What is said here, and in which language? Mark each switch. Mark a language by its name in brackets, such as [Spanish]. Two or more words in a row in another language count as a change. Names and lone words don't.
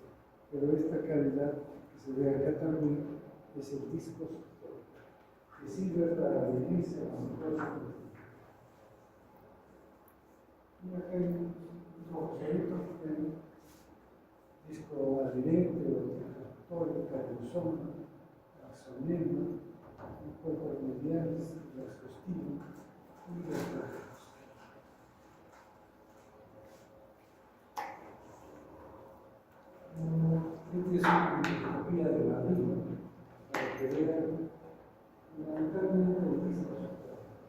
[Spanish] Pero esta cavidad que se ve acá también es el disco suctor, que sirve para adherirse a la mucosa. Y acá hay un trozoito que hay disco adherente o disco suctor, cardiosoma, axonema, un cuerpo medialis, el exospino y los flagelos. Esta es una microscopía de la vida para que vean fundamentalmente el disco suctor.